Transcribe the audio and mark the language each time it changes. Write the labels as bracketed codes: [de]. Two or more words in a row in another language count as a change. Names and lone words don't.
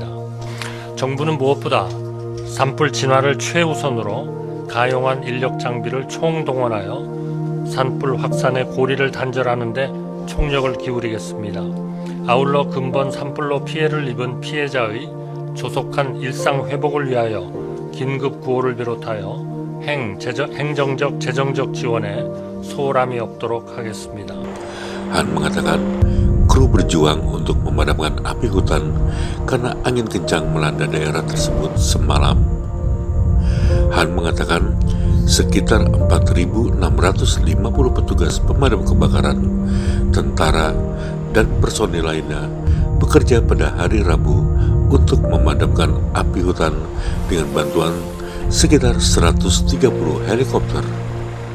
[ko] 정부는 무엇보다 산불 진화를 최우선으로 가용한 인력 장비를 총동원하여 산불 확산의 고리를 단절하는 데 총력을 기울이겠습니다. 아울러 근본 산불로 피해를 입은 피해자의 조속한 일상 회복을 위하여 긴급 구호를 비롯하여 행정적, 재정적 지원에 소홀함이 없도록 하겠습니다. [id] Han mengatakan kru berjuang untuk memadamkan api hutan karena angin kencang melanda daerah tersebut semalam. Han mengatakan sekitar 4.650 petugas pemadam kebakaran, tentara, dan personil lainnya bekerja pada hari Rabu untuk memadamkan api hutan dengan bantuan sekitar 130 helikopter.